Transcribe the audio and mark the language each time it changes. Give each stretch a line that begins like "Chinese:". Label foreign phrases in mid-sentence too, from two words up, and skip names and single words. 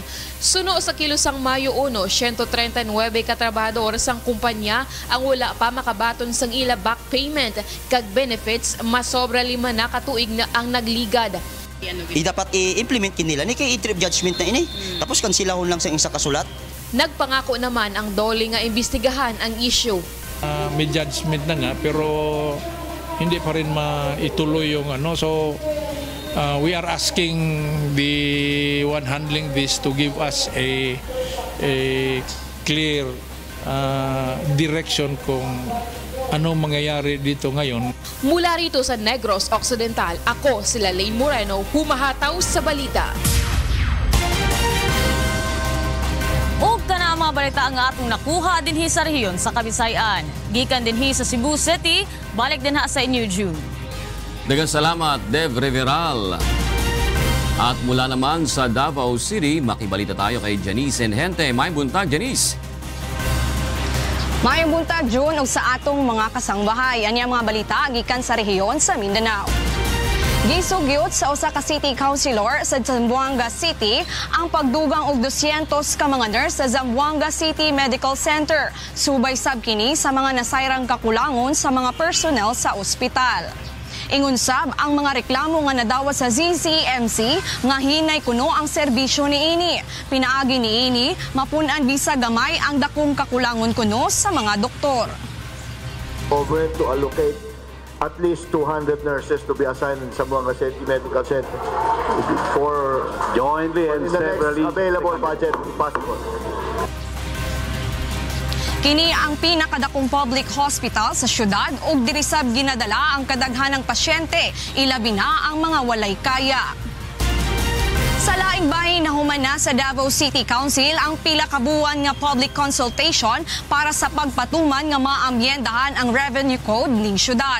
Hiligaynon: Suno sa kilosang Mayo 1, 139 ka trabahador sang kumpanya ang wala pa makabaton sang ila
English: back payment
Hiligaynon: kag benefits masobra 5 na katuig na ang nagligad. Dapat i-implement kinila ni kay i-trip judgment na ini. Tapos kansilahon lang sa isa kasulat. Nagpangako naman ang dole nga imbestigahan ang issue.
Filipino: May judgment na nga pero hindi pa rin maituloy yung
English: so we are asking the one handling this to give us a clear direction
Filipino: kung ano mangyayari dito ngayon. Mula rito sa Negros Occidental, ako si Lane Moreno, humahataw sa balita.
Cebuano: Ug kana ang mga balita ang atong nakuha dinhi sa rehiyon sa Kabisayan. Gikan dinhi sa Cebu City, balik din sa inyo June. Daghang salamat, Dev Reveral.
Filipino: At mula naman sa Davao City, makibalita tayo kay Janice Enhente.
Cebuano: May buntag, Janice. Mayong buntag, June, ug sa atong mga kasangbahay. Ani ang mga balita gikan sa rehiyon sa Mindanao. Gisugyot sa usa ka
English: city councilor
Cebuano: sa Zamboanga City ang pagdugang og 200 ka mga nurse sa Zamboanga City Medical Center. Subay sab kini sa mga nasayrang kakulangon sa mga personnel sa ospital. Ingon sab ang mga reklamo nga nadawat sa ZCMC nga hinay kuno ang serbisyo niini. Pinaagi niini mapun-an bisag gamay ang dakong kakulangon kuno sa mga doktor.
English: Over to allocate at least 200 nurses to be assigned in Zamboanga City Medical Center for jointly and severally available budget if possible.
Cebuano: Kini ang pinakadakong
English: public hospital
Cebuano: sa syudad ug diri sab ginadala ang kadaghanang pasyente, ilabi na ang mga walay kaya. Sa laing bahin nahuman na sa Davao City Council ang pila ka buwan nga
English: public consultation
Cebuano: para sa pagpatuman nga maamyendahan ang
English: revenue code
Cebuano: ning syudad.